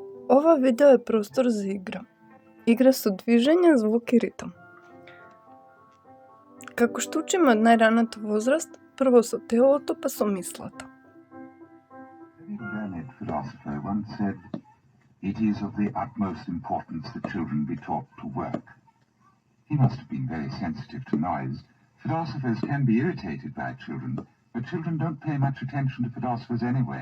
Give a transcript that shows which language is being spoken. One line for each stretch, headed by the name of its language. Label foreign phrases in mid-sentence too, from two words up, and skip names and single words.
Macedonian: Ова видео е простор за игра. Игра со движење, звук и ритам. Како што учиме од најраната возраст, прво со телото, па со мислата.
English: A learned philosopher once said, "It is of the utmost importance that children be taught to work." He must have been very sensitive to noise. Philosophers can be irritated by children, but children don't pay much attention to philosophers anyway.